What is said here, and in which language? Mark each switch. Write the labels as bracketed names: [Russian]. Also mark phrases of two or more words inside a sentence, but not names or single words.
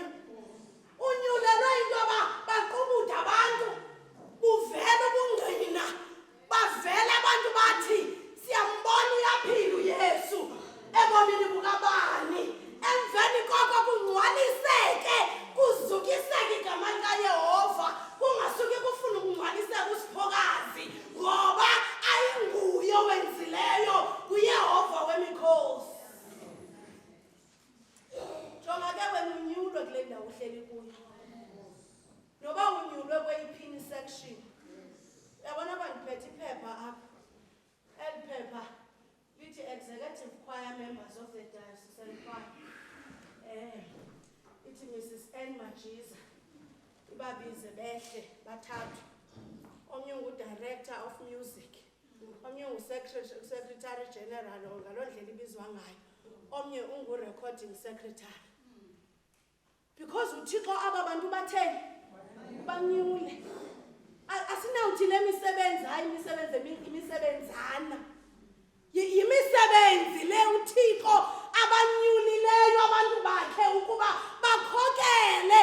[Xhosa] Unyulelwe into yoba baqubude abantu, buvele ubungqina, bavele abantu bathi siyambona uyaphila uYesu ebomini bukabani, emveni koko kungcwaliseke, kuzukiseke igama likaYehova, kungasuki kufuna ukungcwaliseka usiphokazi, ngoba ayinguye owenzileyo, nguYehova wemikhosi. Jonga ke wena unyulwe kule ndawo uhleli kuyo, noba unyulwe kweyiphini section. Yabona bandiphethe iphepha apha, eli phepha lithi [English] executive choir members of the diocesan choir. [Xhosa] Ithi Mrs. N. Majiza, ibabize behle bathathu. Omnye ngu- [English] director of music, [Xhosa] omnye ngu- [English] secretary general [Xhosa] ngaloo ndlela ibizwa ngayo, omnye ungu- [English] recording secretary. [Xhosa] Because uThixo aba bantu batheni banyule. Asinawuthi le misebenzi hayi imisebenzana, yimisebenzi le uThixo abanyulileyo abantu bakhe ukuba bakhokele.